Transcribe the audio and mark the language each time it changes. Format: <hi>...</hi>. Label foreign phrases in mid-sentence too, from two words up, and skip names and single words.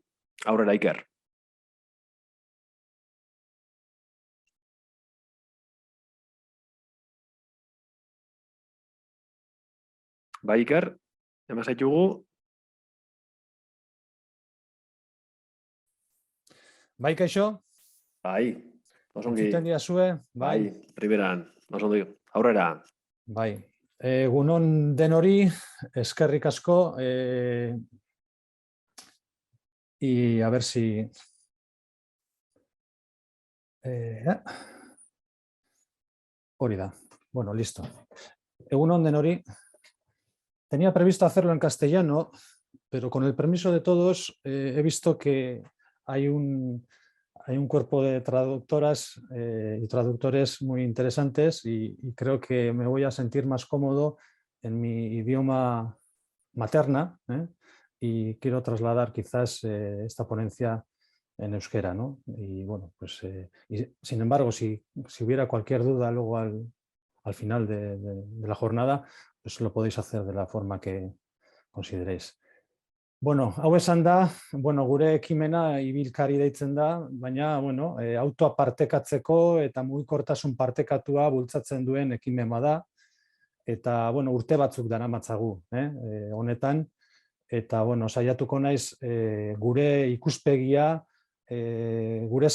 <eu>Aurrera, Iker. Bai, Iker, hemen zaitugu. Bai, kaixo? Bai, osongi. Entzuten diazue? Bai, primeran, osongi. Aurrera. Bai, egunon denori, eskerrik asko,</eu> <es>y a ver si...</es> <eu>hori da.</eu> <es>Bueno, listo.</es> <eu>Egunon denori.</eu> <es>Tenía previsto hacerlo en castellano, pero con el permiso de todos he visto que hay un cuerpo de traductoras y traductores muy interesantes y creo que me voy a sentir más cómodo en mi idioma materna, y quiero trasladar quizás esta ponencia en euskera, ¿no? Y bueno, pues sin embargo, si hubiera cualquier duda luego al final de la jornada, pues lo podéis hacer de la forma que consideréis.</es> <eu>Bueno, hau esan da, gure ekimena ibilkari deitzen da, baina autoa partekatzeko eta mugikortasun partekatua bultzatzen duen ekimen bada, eta urte batzuk daramatzagu honetan, eta saiatuko naiz gure ikuspegia, gure</eu>